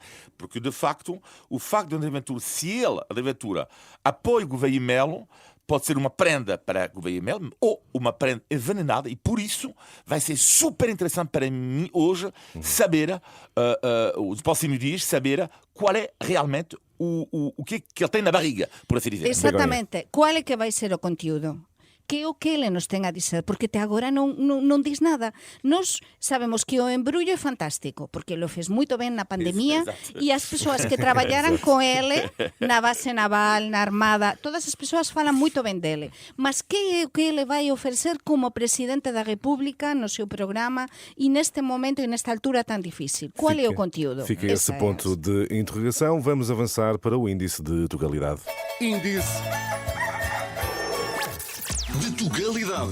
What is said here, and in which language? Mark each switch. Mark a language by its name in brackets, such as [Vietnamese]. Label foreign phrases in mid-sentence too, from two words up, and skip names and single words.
[Portuguese] Porque, de facto, o facto de André Ventura, se ele, André Ventura, apoia Gouveia e Melo, pode ser uma prenda para Gouveia e Melo ou uma prenda envenenada, e por isso vai ser super interessante para mim hoje saber, os próximos dias, saber qual é realmente o que ele tem na barriga, por assim dizer. Exatamente. Qual é que vai ser o conteúdo? [Galician] Que o que ele nos ten a dizer, porque te agora non dis nada. Nós sabemos que o embrullo é fantástico, porque lo fez moito ben na pandemia, e as persoas que traballaran con ele na base naval, na armada, todas as persoas falan moito ben dele. Mas que é o que ele vai ofrecer como presidente da República no seu programa e neste momento e nesta altura tan difícil? [Portuguese] Qual é o conteúdo? Fica esse ponto de interrogação. Vamos avançar para o índice de Tugalidade. Índice de Tugalidade.